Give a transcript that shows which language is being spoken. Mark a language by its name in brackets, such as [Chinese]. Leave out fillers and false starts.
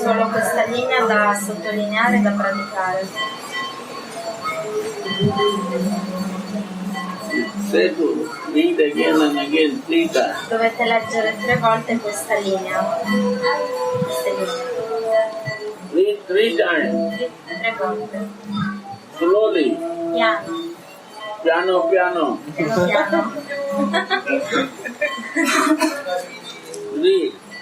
[Italian] solo questa linea da sottolineare e da praticare. [English] Say to read again and again 3 times. [Italian] Dovete leggere 3 volte questa linea. Queste linee. [English] Read 3 times. [Italian] 3 volte. [English] Slowly. [Italian] Piano. Piano, piano. Piano piano. [English] Read.